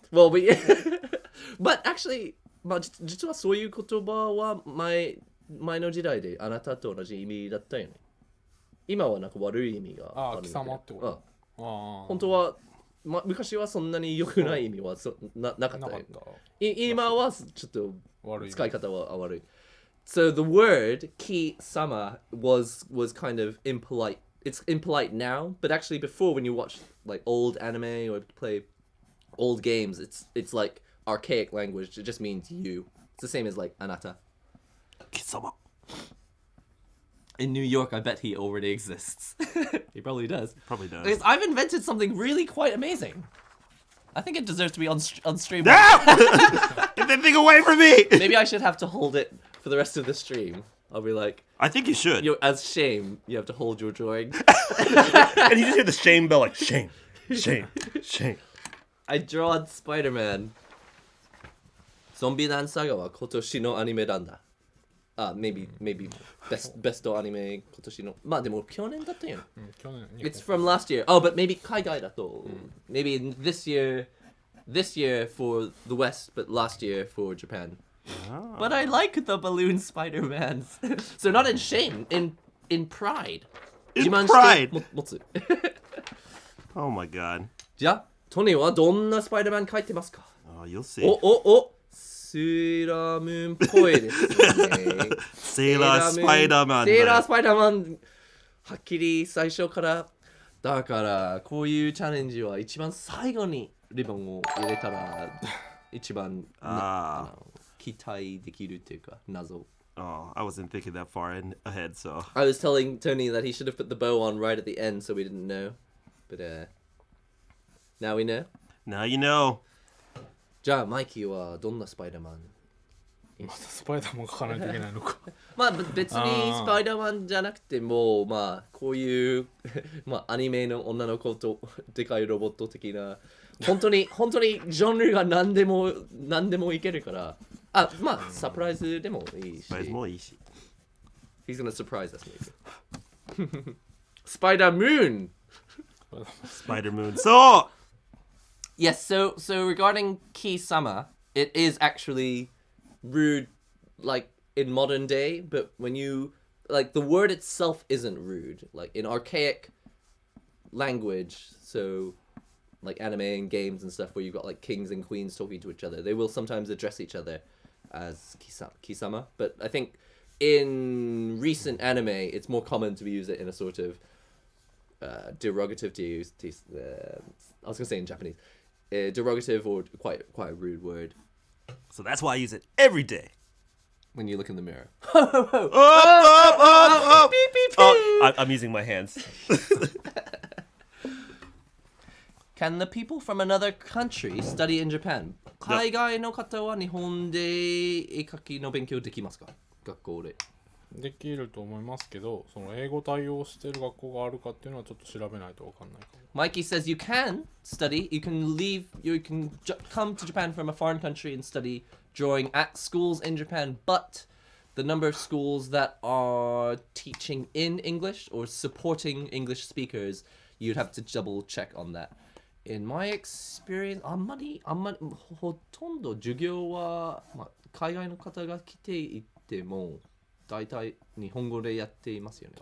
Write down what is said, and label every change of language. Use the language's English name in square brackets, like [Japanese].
[English] Well, but actually, [Japanese] まあ実はそういう言葉は前の時代であなたと同じ意味だったよね。今はなんか悪い意味があるんだけど。貴様ってこと、本当は、昔はそんなに良くない意味はなかったよ。今はちょっと使い方は悪い。 [English] So the word ki-sama was kind of impolite. It's impolite now, but actually before, when you watch like old anime or play old games, it's like archaic language. It just means you. It's the same as like anata. Kisama. In New York, I bet he already exists. He probably does. Probably does. Because I've invented something really quite amazing. I think it deserves to be on stream. Get that thing away from me! Maybe I should have to hold it for the rest of the stream. I'll be like, I think you should. as shame, you have to hold your drawing. And you just hear the shame bell like, shame, shame, shame. I drawed Spider-Man. [Japanese] Zombieland Saga は今年のアニメなんだ。 [English] maybe best anime [Japanese] 今年の。まあでも去年だったよね。去年 [English] It's from last year. Oh, but maybe [Japanese] 海外だと。 [English] Maybe this year for the West, but last year for Japan. But I like the balloon Spider-Mans. So not in shame, in pride. In pride. [Japanese] 持つ。 [English] Oh my God. [Japanese] じゃあ、トニーはどんなスパイダーマン描いてますか？ [English] Oh, you'll see. [Japanese] セーラームーンっぽいですね。セーラースパイダーマンだ。セーラースパイダーマン、はっきり最初から。だから、こういうチャレンジは一番最後にリボンを入れたら、一番期待できるっていうか、謎。 [English] Oh, I wasn't thinking that far ahead, so. I was telling Tony that he should have put the bow on right at the end so we didn't know. But now we know. Now you know. [Japanese] じゃあ、マイキーはどんなスパイダーマン？またスパイダーマン描かないといけないのかまあ別にスパイダーマンじゃなくてもまあこういうまあアニメの女の子とでかいロボット的な本当にジャンルが何でもいけるからまあサプライズでもいいし。サプライズもいいし。 [English] He's gonna surprise us maybe. Spider-Moon. Spider-Moon. So Yes, so regarding Ki-sama, it is actually rude like in modern day, but when you like the word itself isn't rude. Like in archaic language, so like anime and games and stuff where you've got like kings and queens talking to each other, they will sometimes address each other as Kisama. But I think in recent anime, it's more common to use it in a sort of derogative to use. I was gonna say in Japanese, derogative or quite a rude word. So that's why I use it every day. When you look in the mirror. Up. Beep, beep, beep. Oh, I'm using my hands. Can the people from another country study in Japan? [Japanese] 海外の方は日本で絵描きの勉強できますか？学校で。できると思いますけど、その英語対応してる学校があるかっていうのはちょっと調べないとわかんないかも。 [English] Mikey says you can study, you can come to Japan from a foreign country and study drawing at schools in Japan, but the number of schools that are teaching in English or supporting English speakers, you'd have to double check on that. In my experience, [Japanese] あんまりほとんど授業は、海外の方が来ていても大体日本語でやっていますよね。